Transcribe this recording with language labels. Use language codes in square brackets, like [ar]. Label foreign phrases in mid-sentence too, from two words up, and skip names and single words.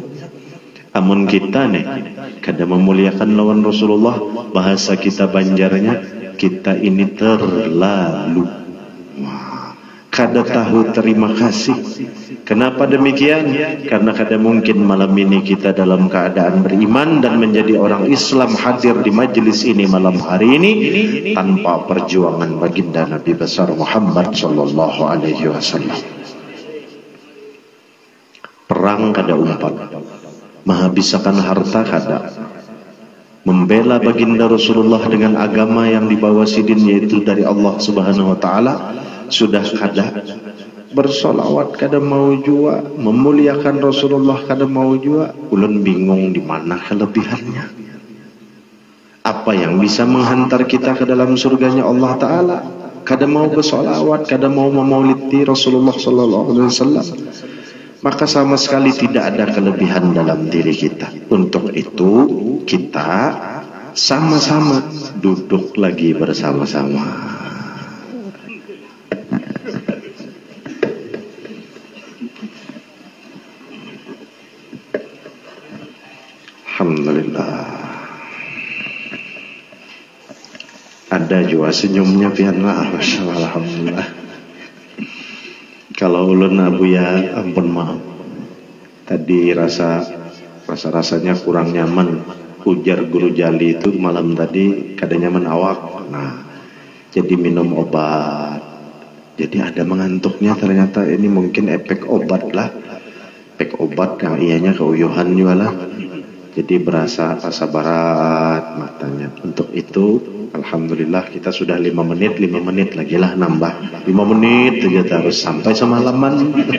[bjn] Amun kita nih kada memuliakan lawan Rasulullah, bahasa kita Banjarnya, kita ini terlalu kada tahu terima kasih. [id] Kenapa demikian? Karena kada mungkin malam ini kita dalam keadaan beriman dan menjadi orang Islam hadir di majelis ini malam hari ini tanpa perjuangan baginda Nabi besar Muhammad [ar] صلى الله عليه وسلم. [bjn] Perang kada umpat, menghabiskan harta kada, membela baginda Rasulullah dengan agama yang dibawa sidin yaitu dari Allah Subhanahu wa taala sudah kada, bersolawat kada mau jua, memuliakan Rasulullah kada mau jua. [id] Ulun bingung di mana kelebihannya. Apa yang bisa menghantar kita ke dalam surganya Allah taala? [bjn] Kada mau bersolawat, kada mau memaulidi Rasulullah [ar] صلى الله عليه وسلم, [id] maka sama sekali tidak ada kelebihan dalam diri kita. Untuk itu kita sama-sama duduk lagi bersama-sama. Alhamdulillah. [bjn] Ada juga senyumnya pianlah, [id] alhamdulillah. Kalau ulun abu ya ampun maaf, tadi rasanya kurang nyaman. [bjn] Ujar guru Jali itu malam tadi kada nyaman awak. [id] Nah, jadi minum obat. Jadi ada mengantuknya, ternyata ini mungkin efek obat lah. Efek obat yang ianya keuyuhan juga lah. Jadi berasa rasa berat matanya. Untuk itu alhamdulillah kita sudah 5 menit lagi lah nambah 5 menit saja harus sampai semalaman.